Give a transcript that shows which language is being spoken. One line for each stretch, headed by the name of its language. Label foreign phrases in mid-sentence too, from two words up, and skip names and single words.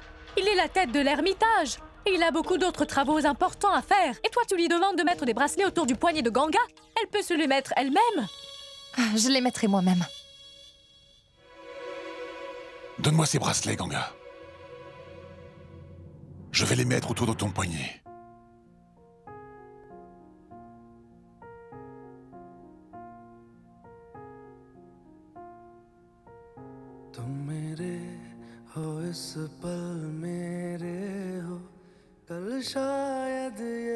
French: Il est la tête de l'ermitage. Et il a beaucoup d'autres travaux importants à faire. Et toi, tu lui demandes de mettre des bracelets autour du poignet de Ganga? Elle peut se les mettre elle-même. Je les mettrai moi-même. Donne-moi ces bracelets, Ganga. Je vais les mettre autour de ton poignet.
Hindi: तुम मेरे हो इस पल मेरे हो कल शायद ये